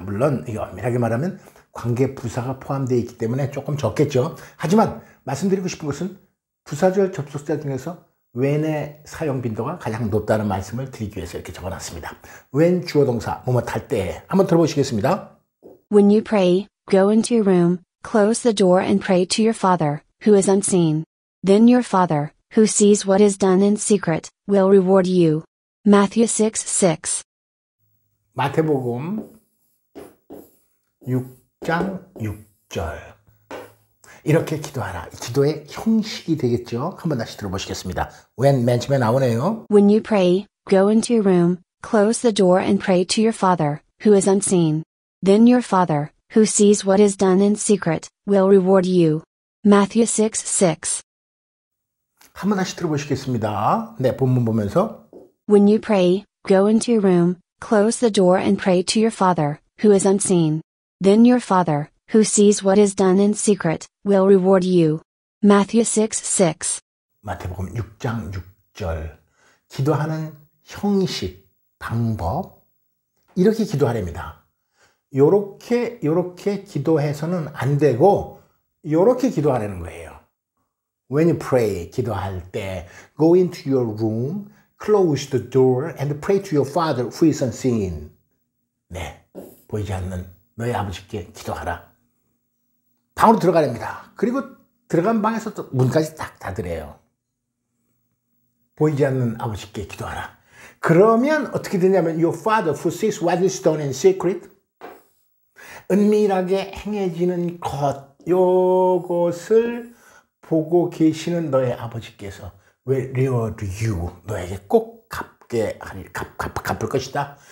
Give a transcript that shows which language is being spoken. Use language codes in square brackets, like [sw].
[ko] 물론 이거 엄밀하게 말하면 관계 부사가 포함되어 있기 때문에 조금 적겠죠. 하지만 말씀드리고 싶은 것은 부사절 접속사 중에서 when의 사용 빈도가 가장 높다는 말씀을 드리기 위해서 이렇게 적어놨습니다. when 주어 동사 뭐뭐할 때, 한번 들어보시겠습니다. [en] When you pray, go into your room, close the door and pray to your Father, who is unseen. Then your Father, who sees what is done in secret, will reward you. Matthew 6:6. [ko] 마태복음 6장 6절. 이렇게 기도하라. 기도의 형식이 되겠죠. 한번 다시 들어보시겠습니다. when 맨 처음에 나오네요. [en] When you pray, go into your room, close the door and pray to your Father, who is unseen. Then your Father, who sees what is done in secret, will reward you. Matthew 6:6. [ko] 한번 다시 들어보시겠습니다. 네, 본문 보면서 [en] When you pray, go into your room, close the door and pray to your Father, who is unseen. Then your Father, who sees what is done in secret, will reward you. Matthew 6:6. [ko] 마태복음 6장 6절. 기도하는 형식, 방법, 이렇게 기도하랍니다. 요렇게 기도해서는 안 되고 요렇게 기도하라는 거예요. [en] When you pray, [ko] 기도할 때, [en] go into your room, close the door and pray to your Father who is unseen. [ko] 네, 보이지 않는 너의 아버지께 기도하라. 방으로 들어가랍니다. 그리고 들어간 방에서 또 문까지 딱 닫으래요. 보이지 않는 아버지께 기도하라. 그러면 어떻게 되냐면 [en] your Father who sees what is done in secret, [ko] 은밀하게 행해지는 것, 요것을 보고 계시는 너의 아버지께서 [en] reward you, [ko] 너에게 꼭 갚을 것이다.